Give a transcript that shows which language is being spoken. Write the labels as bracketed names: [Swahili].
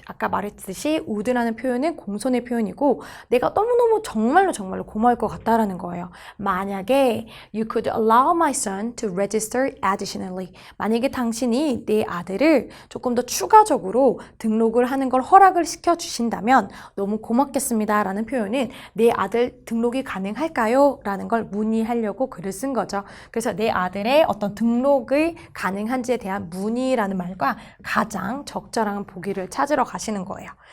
[Korean] 아까 말했듯이 would라는 표현은 공손의 표현이고 내가 너무너무 정말로 고마울 것 같다라는 거예요. 만약에 [English] you could allow my son to register additionally. [Korean] 만약에 당신이 내 아들을 조금 더 추가적으로 등록을 하는 걸 허락을 시켜주신다면 너무 고맙겠습니다 라는 표현은 내 아들 등록이 가능할까요? 라는 걸 문의하려고 글을 쓴 거죠. 그래서 내 아들의 어떤 등록이 가능한지에 대한 문의라는 말과 가장 적절한 보기를 찾으러 가시는 거예요.